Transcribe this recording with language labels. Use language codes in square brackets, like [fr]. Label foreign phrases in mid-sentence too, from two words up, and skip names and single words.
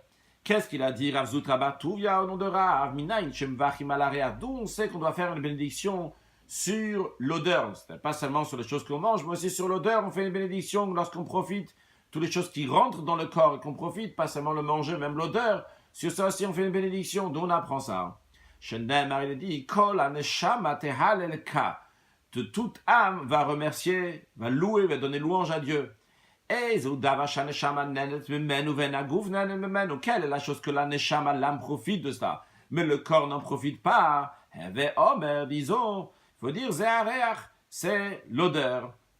[fr] Qu'est-ce qu'il a dit Ravzutra Bartouya au nom de Rav [he] מניין שמברכים על הריח, [fr] d'où on sait qu'on doit faire une bénédiction sur l'odeur. C'est pas seulement sur les choses qu'on mange, mais aussi sur l'odeur. On fait une bénédiction lorsqu'on profite. Toutes les choses qui rentrent dans le corps et qu'on profite, pas seulement le manger, même l'odeur. Sur ça aussi, on fait une bénédiction. D'où on apprend ça. Shendemar, il dit, [he] כל הנשמה תהלל יה. [fr] De toute âme va remercier, va louer, va donner louange à Dieu. Quelle est la chose que la neshama, l'âme, profite de cela? Mais le corps n'en profite pas. Disons, il faut dire, c'est l'odeur.